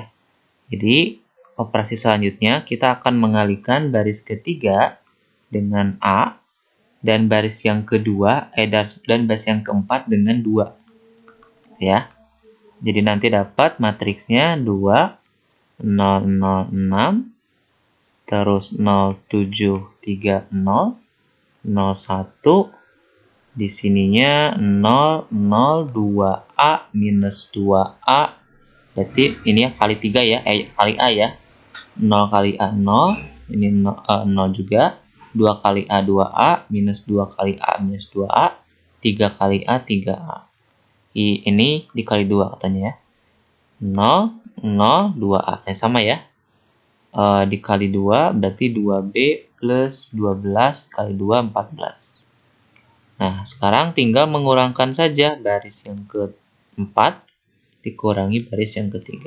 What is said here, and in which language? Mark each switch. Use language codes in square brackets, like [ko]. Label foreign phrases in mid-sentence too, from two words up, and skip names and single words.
[id] Jadi operasi selanjutnya kita akan mengalihkan baris ketiga dengan A dan baris yang kedua dan baris yang keempat dengan 2 ya. Jadi nanti dapat matriksnya 2, 0, 0, 6, terus 0, 7, 3, 0, 0, 1, di sininya 0, 0, 2A, minus 2A, berarti ini ya kali 3 ya, kali A ya, 0 kali A, 0, ini 0 juga, 2 kali A, 2A, minus 2 kali A, minus 2A, 3 kali A, 3A. Ini dikali 2 katanya ya, 0, 0, 2A, sama ya. Dikali 2 berarti 2B plus 12 kali 2, 14. Nah, sekarang tinggal mengurangkan saja baris yang keempat dikurangi baris yang ketiga.